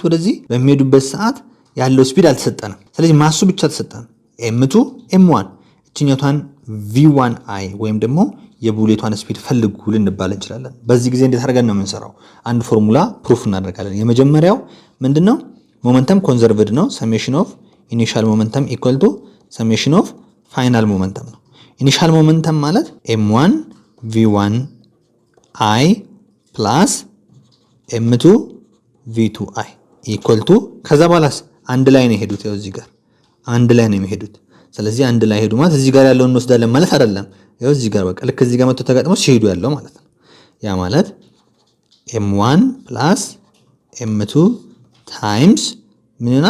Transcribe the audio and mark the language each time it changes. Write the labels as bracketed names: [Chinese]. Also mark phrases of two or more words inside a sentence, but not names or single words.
[Amharic] ወደዚህ በሚሄዱበት ሰዓት ያለው ስፒድ አልተሰጠንም። ስለዚህ ማሱ ብቻ ተሰጠን። m2 m1 እቺ እችኛቷን v1i ወይም ደግሞ የቡሌቷን ስፒድ ፈልጉ ልንባል እንችላለን። በዚህ ጊዜ እንዴት አድርገን ነው የምንሰራው? አንድ ፎርሙላ ፕሩፍ እናደርጋለን። የመጀመሪያው ምንድነው? ሞመንተም ኮንዘርቭድ ነው። [English] summation of initial momentum equal to summation of final momentum [Amharic] ነው። [English] initial momentum [Amharic] ማለት m1 [English] v1i plus m2 v2i equal to [Amharic] ከዛ በኋላስ አንድ ላይ ነው የሄዱት። ያው እዚህ ጋር አንድ ላይ ነው የሚሄዱት። ስለዚህ አንድ ላይ ሄዱ ማለት እዚህ ጋር ያለውን እንወስዳለን ማለት አይደለም። ያው እዚህ ጋር በቃ ልክ እዚህ ጋር መጥቶ ተጋጥሞ ሲሄዱ ያለው ማለት ነው። ያ ማለት [English] m1 plus m2 times [Amharic] ምን ይሆናል?